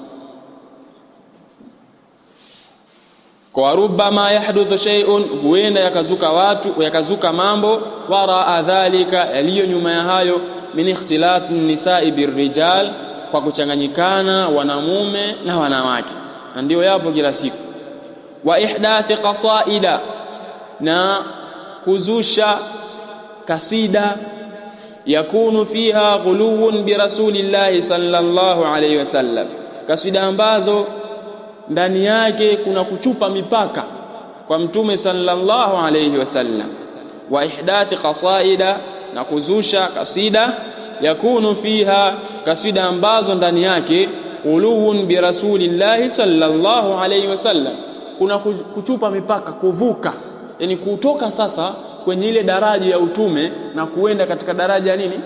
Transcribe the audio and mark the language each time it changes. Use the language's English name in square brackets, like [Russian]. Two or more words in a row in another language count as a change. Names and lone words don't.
[Swahili] Kwa [Arabic] ربما يحدث شيء, [Swahili] huenda yakazuka mambo [Arabic] وراء ذلك, [Swahili] yaliyo nyuma ya hayo. [Arabic] من اختلاط النساء بالرجال, [Swahili] kwa kuchanganyikana wanamume na wanawake, na ndio yapo kila siku. [Arabic] وإحداث قصائد, [Swahili] na kuzusha kasida, [Arabic] يكون فيها غلو برسول الله صلى الله عليه وسلم, [Swahili] kasida ambazo ndani yake kuna kuchupa mipaka kwa mtume [Arabic] صلى الله عليه وسلم. وإحداث قصائد, [Swahili] na kuzusha kasida, [Arabic] يكون فيها, [Swahili] kasida ambazo ndani yake [Arabic] غلو برسول الله صلى الله عليه وسلم, [Swahili] kuna kuchupa mipaka, kuvuka, yani kutoka sasa kwenye ile daraja ya utume na kuenda katika daraja ya nini?